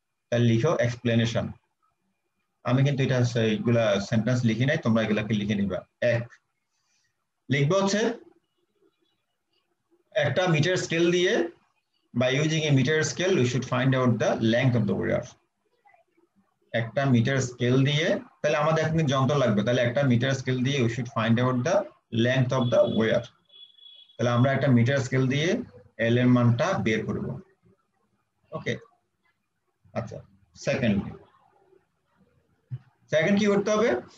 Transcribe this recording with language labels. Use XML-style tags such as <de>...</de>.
<bn>তাহলে লিখো এক্সপ্লেনেশন। আমি কিন্তু এটা এইগুলা সেন্টেন্স লিখি নাই, তোমরা এগুলাকে লিখে নিবা। এক লিখবো হচ্ছে একটা মিটার স্কেল দিয়ে</bn> <en>by using a meter scale we should find out the length of the wire।</en> <bn>একটা মিটার স্কেল দিয়ে, তাহলে আমাদের এখন যন্ত্র লাগবে, তাহলে একটা মিটার স্কেল দিয়ে</bn> <en>we should find out the length of the wire।</en> <bn>তাহলে আমরা একটা মিটার স্কেল দিয়ে L এর মানটা বের করব। ওকে, আচ্ছা সেকেন্ড কি করতে হবে?</bn>